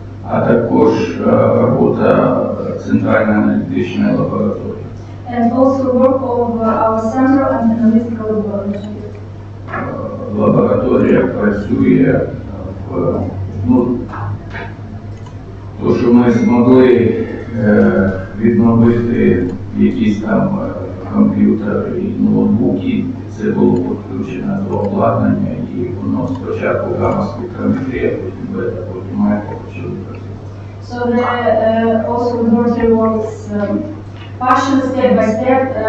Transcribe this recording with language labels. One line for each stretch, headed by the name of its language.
Ukrainian: А також робота центральної аналітичної лабораторії.
English: And also work of our Centrum and analytical laboratory.
Ukrainian: Лабораторія працює в, то, що ми змогли відновити якісь там комп'ютери і ноутбуки, це було підключено до обладнання і воно спочатку гамма-спектрометрія, потім бета, потім альфа почали працювати.
English: So the also laboratory works partially step by step.